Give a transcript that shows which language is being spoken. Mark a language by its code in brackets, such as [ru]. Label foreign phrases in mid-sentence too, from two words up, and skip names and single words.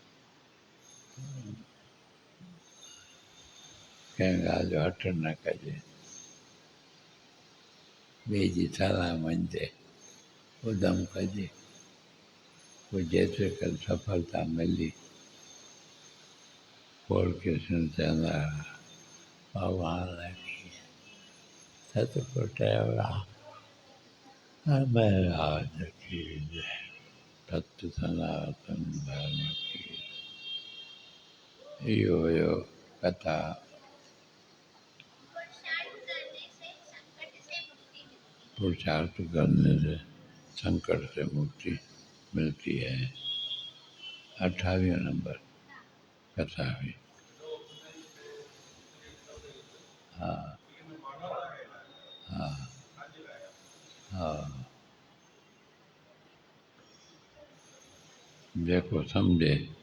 [sd] कंहिं ॻाल्हि जो हठ न कजे, ॿिए जी सलाह मञिजे, उधम कजे, पोइ जेतिरे करे सफलता मिली। पोइ कृष्ण चवंदा हुआ, [hi] भॻवान की सतपुर महाराज की जय, सत्य सनातन धर्म की। [sd] इहो हुयो कथा। [hi] पुरुषार्थ करने से संकट से मुक्ति मिलती है। 28 नंबर कथा हुई। हाँ हाँ हाँ, [sd] जेको सम्झे।